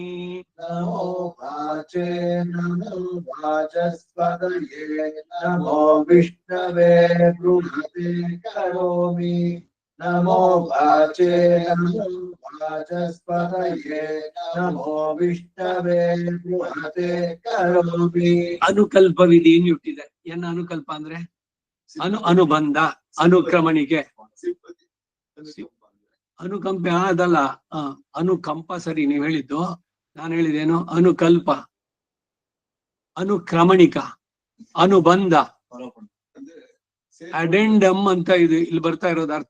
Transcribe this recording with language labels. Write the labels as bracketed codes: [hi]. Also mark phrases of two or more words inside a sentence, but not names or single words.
[sa] ನಮೋ ವಾಚೇ ನಮೋ ವಾಚಸ್ಪತಯೇ ನಮೋ ವಿಷ್ಣವೇ ಬೃಹತೆ ಕರೋಮಿ. ನಮೋ ವಾಚೇ ನಮೋ ವಾಚಸ್ಪತಯೇ ನಮೋ ವಿಷ್ಣವೇ ಬೃಹತೆ ಕರೋಮಿ. [kn] ಅನುಕಲ್ಪವಿಧಿ ಹುಟ್ಟಿದೆ. ಏನ ಅನುಕಲ್ಪ ಅಂದ್ರೆ ಅನುಬಂಧ, ಅನುಕ್ರಮಣಿಕೆ. ಅನುಕಂಪ ಅದಲ್ಲ, ಅನುಕಂಪ ಸರಿ ನೀವ್ ಹೇಳಿದ್ದು. ನಾನು ಹೇಳಿದೇನು? ಅನುಕಲ್ಪ, ಅನುಕ್ರಮಣಿಕ, ಅನುಬಂಧ, ಅಡೆಂಡಮ್ ಅಂತ ಇದು ಇಲ್ಲಿ ಬರ್ತಾ ಇರೋದು ಅರ್ಥ.